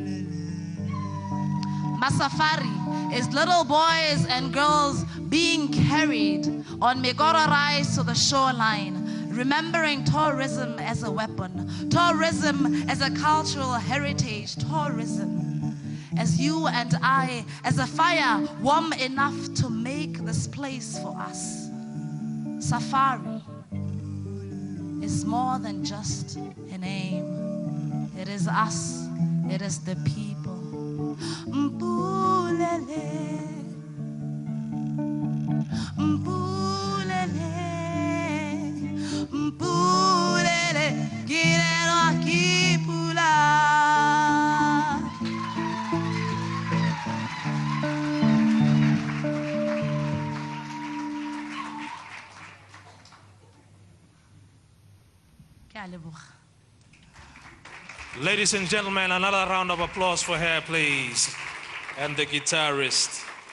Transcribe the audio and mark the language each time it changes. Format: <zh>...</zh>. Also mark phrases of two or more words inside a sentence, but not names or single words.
<en>Masafari is little boys and girls being carried on Megora rice to the shoreline, remembering tourism as a weapon, tourism as a cultural heritage, tourism as you and I, as a fire warm enough to make this place for us. Safari is more than just a name. It is us. It is the people.</en> <tn>Mpulele, mpulele, mpulele, girelwa ke pula.</tn> <en>Ladies and gentlemen, another round of applause for her, please, and the guitarist.</en>